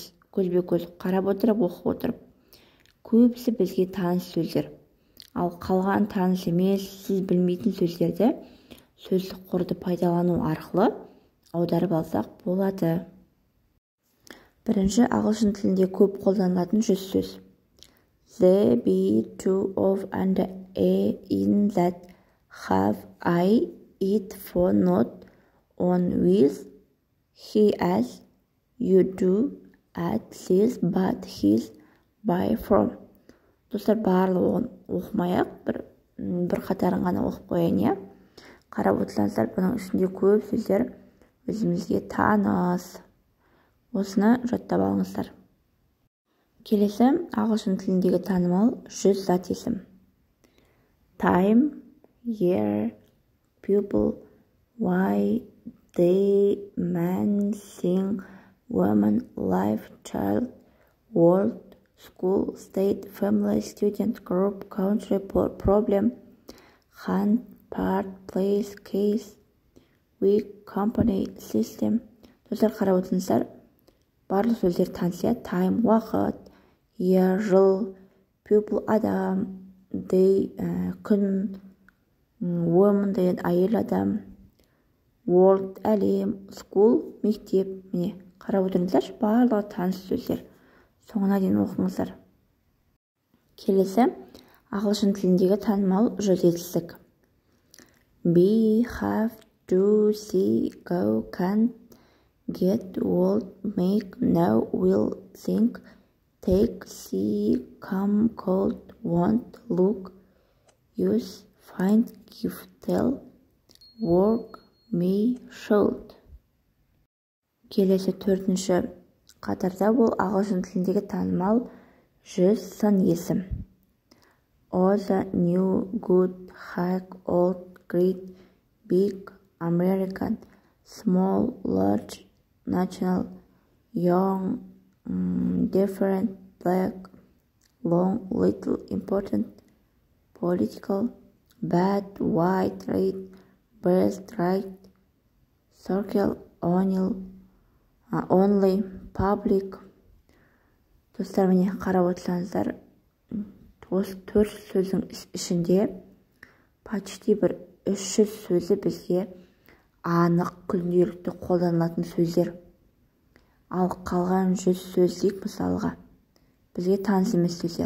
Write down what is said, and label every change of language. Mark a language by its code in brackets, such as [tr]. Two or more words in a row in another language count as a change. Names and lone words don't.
[kk] Көзбе-көз қарап отырып, оқып отырып. Көбісі бізге таныс сөздер. Ал қалған таныс емес, сіз білмейтін сөздерді сөздік қорды пайдалану арқылы аударып алсақ болады. Бірінші, ағылшын тілінде көп қолданылатын 100 сөз. [en] The, be, to, of, and, in, that, have, I, it, for, not, on, with, he, as, you, do, at, this, but, his, by, from. [kk] Достар, барлығын оқымай-ақ, бір қатарын ғана оқып қояйын, иә? Қарап отырсаңыздар, бұның ішінде көп сөздер өзімізге таныс. Осыны жаттап алыңыздар. Келесі, ағылшын тіліндегі танымал 100 зат есім. [en] Time, year, people, why, day, man, thing, woman, life, child, world, school, state, family, student, group, country, problem, hand, part, place, case, week, company, system. [kk] Достар, қарап отырсаңыздар, барлық сөздер таныс. Time, уақыт, year, жыл, people, адам, day, күн, woman деген әйел адам, world, әлем, school, мектеп. Міне, қарап отырсаңыздар, барлығы таныс сөздер. Соңына дейін оқыңыздар. Келесі, ағылшын тіліндегі танымал 100 етістік. [en] Be, have, do, see, go, can, get, would, make, know, will, think, take, see, come, could, want, look, use, find, give, tell, work, may, should. [kk] Келесі, төртінші қатарда бұл ағылшын тіліндегі танымал 100 сын есім. [en] Old, new, good, hack, old, great, big, American, small, large, national, young, different, black, long, little, important, political, bad, white, red, best, right, circle, only, public. [kk] Достар, міне қарап отырсаңыздар, осы 400 сөздің ішінде почти бір 300 сөзі бізге анық күнделікті қолданылатын сөздер. Ал қалған 100 сөз дейік мысалға, бізге таныс емес сөздер.